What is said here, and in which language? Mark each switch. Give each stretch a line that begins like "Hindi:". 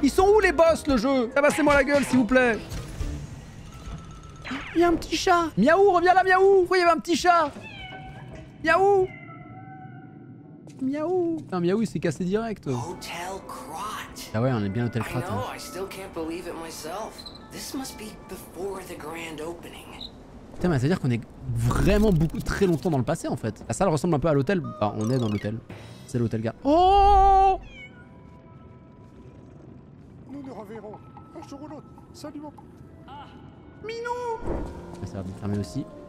French: Ils sont où les boss, le jeu? Tabassez-moi la gueule, s'il vous plaît. Il y a un petit chat. Miaou, reviens là, Miaou. Pourquoi il y avait un petit chat? Miaou. Miaou. Putain, Miaou, il s'est cassé direct. Hotel Crot. Ah ouais, on est bien Hôtel
English: I
French: Krat.
English: know,
French: Hein.
English: I still can't believe it myself. This must be before the grand opening.
French: Putain, mais ça veut dire qu'on est vraiment très longtemps dans le passé en fait. La salle ressemble un peu à l'hôtel. Enfin, on est dans l'hôtel. C'est l'hôtel gars. Oh! Nous nous reverrons un jour ou l'autre. Salut mon... Minou! Ça va bien fermer aussi.